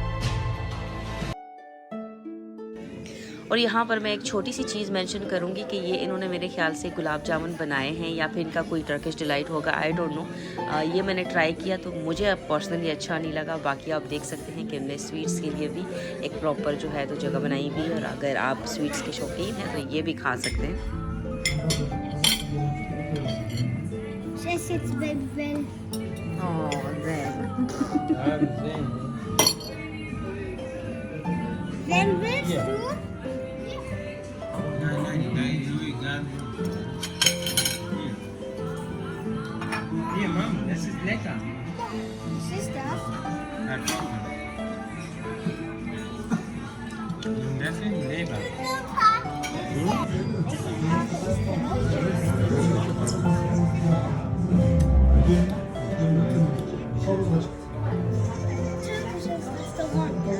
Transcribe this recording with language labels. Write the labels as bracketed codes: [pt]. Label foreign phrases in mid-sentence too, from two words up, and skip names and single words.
[hi] और यहाँ पर मैं एक छोटी सी चीज़ मेंशन करूँगी कि ये इन्होंने मेरे ख्याल से गुलाब जामुन बनाए हैं, या फिर इनका कोई टर्किश डिलाइट होगा, [en] I don't know. [hi] ये मैंने ट्राई किया तो मुझे अब पर्सनली अच्छा नहीं लगा। बाकी आप देख सकते हैं कि उन्होंने स्वीट्स के लिए भी एक प्रॉपर जो है तो जगह बनाई हुई है, और अगर आप स्वीट्स के शौकीन हैं तो ये भी खा सकते हैं। [de] Wen willst du? Nein, egal. Hier, Mom, das ist lecker. Was ist das? Das ist Leber. Türkisches Restaurant.